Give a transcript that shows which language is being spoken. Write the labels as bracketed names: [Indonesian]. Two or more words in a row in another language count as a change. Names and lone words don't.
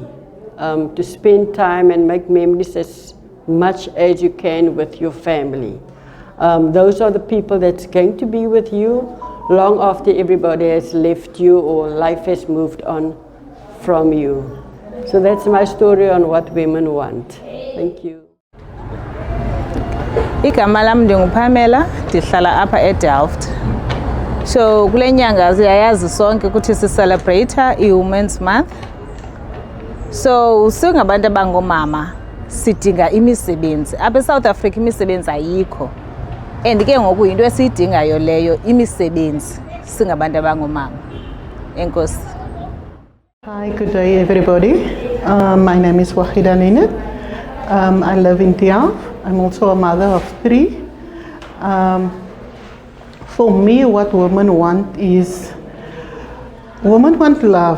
[English] To spend time and make memories as much as you can with your family. Those are the people that's going to be with you long after everybody has left you or life has moved on from you. So that's my story on what women want. Thank you. [Xhosa] Igama lami ndinguPamela, ndihlala apha eDelft. So kule nyanga siyayazi sonke ukuthi si-celebrate i-Women's Month. So singabantu abangomama sidinga imisebenzi. Apha eSouth Africa imisebenzi ayikho. And ke ngoku into esiyidingayo leyo imisebenzi singabantu abangomama. Enkosi. [English] Hi, good day everybody. My name is Wahida Ninet. I live in Delft. I'm also a mother of 3. For me, what women want is, women want love.